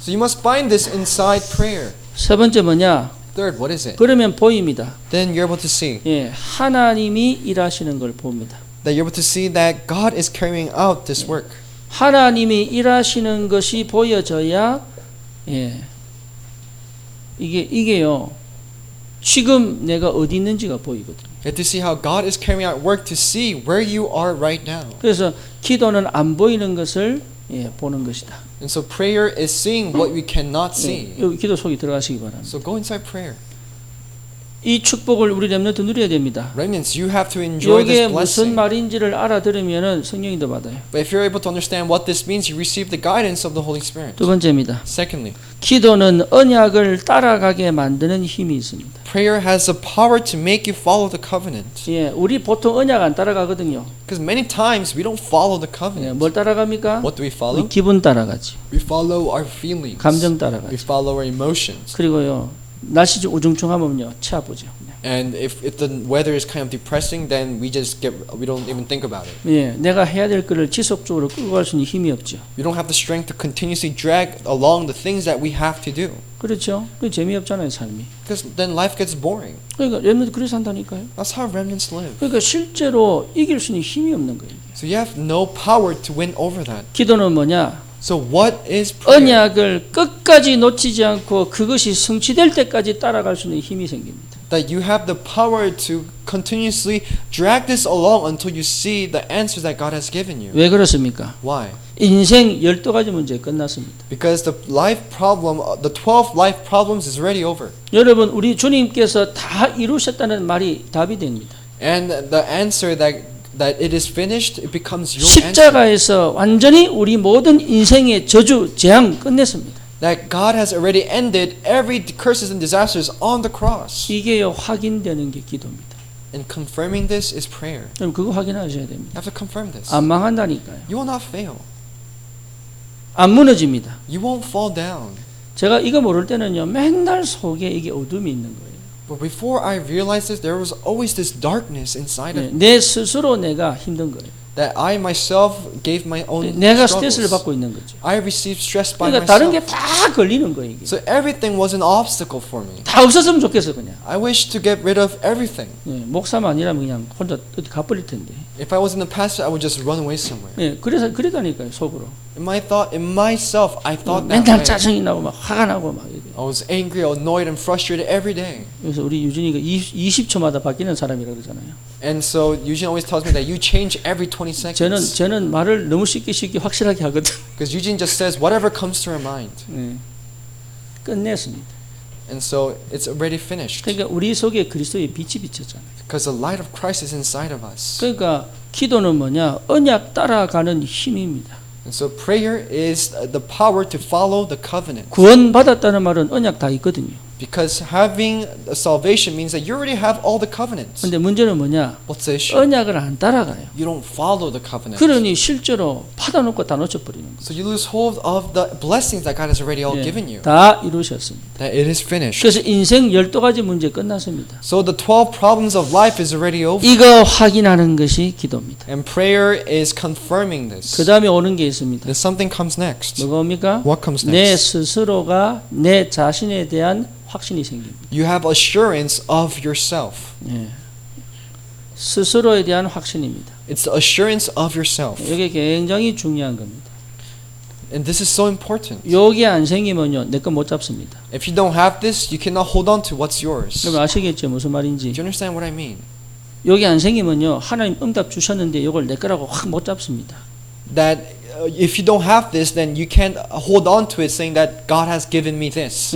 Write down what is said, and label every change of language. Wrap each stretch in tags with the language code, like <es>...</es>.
<en>So you must find this inside prayer.</en> <ko>세 번째 뭐냐?</ko> <en>Third, what is it?</en> <ko>그러면 보입니다.</ko> <en>Then you're able to see.</en> <ko>예, 하나님이 일하시는 걸 봅니다.</ko> <en>That you're able to see that God is carrying out this work.</en> <ko>하나님이 일하시는 것이 보여져야 예, 이게요. 지금 내가 어디 있는지가 보이거든요.</ko> <en>You have to see how God is carrying out work to see where you are right now.</en> <ko>그래서 기도는 안 보이는 것을 보는 것이다.</ko> <en>And so prayer is seeing what we cannot see.</en> <ko>여기 기도 속에 들어가시기 바랍니다.</ko> <en>So go inside prayer.</en> <ko>이 축복을 우리 렘넌트 누려야 됩니다.</ko> <en>Remnants, you have to enjoy</en> <ko>이게</ko> <en>this</en> <ko>무슨</ko> <en>blessing.</en> <ko>말인지를 알아들으면은 성령이 더 받아요.</ko> <en>But if you're able to understand what this means, you receive the guidance of the Holy Spirit.</en> <ko>두 번째입니다.</ko> <en>Secondly,</en> <ko>기도는 언약을 따라가게 만드는 힘이 있습니다.</ko> <en>prayer has the power to make you follow the covenant.</en> <ko>예, 우리 보통 언약 안 따라가거든요.</ko> <en>Because many times we don't follow the covenant.</en> <ko>뭘 따라갑니까?</ko> <en>What do we follow?</en> <ko>우리 기분 따라가지.</ko> <en>We follow our feelings.</en> <ko>감정 따라가지.</ko> <en>We follow our emotions.</en> <ko>그리고요, 날씨 좀 우중충하면요, 치 아프죠.</ko> <en>And if the weather is kind of depressing, then we don't even think about it.</en> <ko>예, 내가 해야 될 것을 지속적으로 끌고 갈 수 있는 힘이 없죠.</ko> <en>We don't have the strength to continuously drag along the things that we have to do.</en> <ko>그렇죠. 그 재미없잖아요, 삶이.</ko> <en>Because then life gets boring.</en> <ko>그러니까 렘넌트 그래서 산다니까요.</ko> <en>That's how remnants live.</en> <ko>그러니까 실제로 이길 수 있는 힘이 없는 거예요.</ko> <en>So you have no power to win over that.</en> <ko>기도는 뭐냐?</ko> <en>So what is prayer?</en> <ko>언약을 끝까지 놓치지 않고 그것이 성취될 때까지 따라갈 수 있는 힘이 생깁니다.</ko> <en>That you have the power to continuously drag this along until you see the answers that God has given you.</en> <ko>왜 그렇습니까?</ko> <en>Why?</en> <ko>인생 12가지 문제 끝났습니다.</ko> <en>Because the life problem, the 12 life problems is already over.</en> <ko>여러분, 우리 주님께서 다 이루셨다는 말이 답이 됩니다.</ko> <en>And the answer that it is finished, it becomes your answer.</en> <ko>십자가에서 완전히 우리 모든 인생의 저주, 재앙 끝냈습니다.</ko> <en>That God has already ended every curses and disasters on the cross.</en> <ko>이게요, 확인되는 게 기도입니다.</ko> <en>And confirming this is prayer.</en> <ko>그럼 그거 확인하셔야 됩니다.</ko> <en>You have to confirm this.</en> <ko>안 망한다니까요.</ko> <en>You will not fail.</en> <ko>안 무너집니다.</ko> <en>You won't fall down.</en> <ko>제가 이거 모를 때는요, 맨날 속에 이게 어둠이 있는 거예요.</ko> <en>But before I realized this, there was always this darkness inside of me.</en> <ko>내 스스로 내가 힘든 거예요.</ko> <en>That I myself gave my own</en> <ko>내가 스트레스를</ko> <en>struggles.</en> <ko>받고 있는 거죠.</ko> <en>I received stress by</en> <ko>그러니까 다른 게</ko> <en>myself.</en> <ko>다 걸리는 거예요. 이게.</ko> <en>So everything was an obstacle for me.</en> <ko>다 없었으면 좋겠어 그냥.</ko> <en>I wish to get rid of everything.</en> <ko>예, 목사만 아니라면 그냥 혼자 어디 가버릴 텐데.</ko> <en>If I wasn't a pastor, I would just run away somewhere.</en> <ko>예, 그래서 그러다니까요 속으로.</ko> <en>In myself, I thought that</en> <ko>맨날</ko> <en>way.</en> <ko>짜증이 나고 막 화가 나고 막.</ko> <en>I was angry, annoyed, and frustrated every day.</en> <ko>그래서 우리 유진이가 20초마다 바뀌는 사람이라고 그러잖아요.</ko> <en>And so Eugene always tells me that you change every 20 seconds.</en> <ko>저는 말을 너무 쉽게 확실하게 하거든.</ko> <en>Because Eugene just says whatever comes to her mind.</en> <ko>예, 끝냈습니다.</ko> <en>And so it's already finished.</en> <ko>그러니까 우리 속에 그리스도의 빛이 비쳤잖아요.</ko> <en>Because the light of Christ is inside of us.</en> <ko>그러니까 기도는 뭐냐? 언약 따라가는 힘입니다.</ko> <en>And so prayer is the power to follow the covenant.</en> <ko>구원 받았다는 말은 언약 다 있거든요.</ko> <en>Because having salvation means that you already have all the covenants.</en> <ko>근데 문제는 뭐냐?</ko> <en>What's the issue?</en> <ko>언약을 안 따라가요.</ko> <en>You don't follow the covenant.</en> <ko>그러니 실제로 받아놓고 다 놓쳐버리는 거예요.</ko> <en>So you lose hold of the blessings that God has already all given you.</en> <ko>다 이루셨습니다.</ko> <en>That it is finished.</en> <ko>그래서 인생 12가지 문제 끝났습니다.</ko> <en>So the 12 problems of life is already over.</en> <ko>이거 확인하는 것이 기도입니다.</ko> <en>And prayer is confirming this.</en> <ko>그 다음에 오는 게 있습니다.</ko> <en>Then something comes next.</en> <ko>뭐가 옵니까?</ko> <en>What comes</en> <ko>내</ko> <en>next?</en> <ko>스스로가 내 자신에 대한 확신이 생깁니다.</ko> <en>You have assurance of yourself.</en> <ko>예. 스스로에 대한 확신입니다.</ko> <en>It's the assurance of yourself.</en> <ko>이게 굉장히 중요한 겁니다.</ko> <en>And this is so important.</en> <ko>여기 안 생기면요, 내 거 못 잡습니다.</ko> <en>If you don't have this, you cannot hold on to what's yours.</en> <ko>그럼 아시겠죠, 무슨 말인지?</ko> <en>Do you understand what I mean?</en> <ko>여기 안 생기면요, 하나님 응답 주셨는데 이걸 내 거라고 확 못 잡습니다.</ko> <en>That if you don't have this, then you can't hold on to it saying that God has given me this.</en>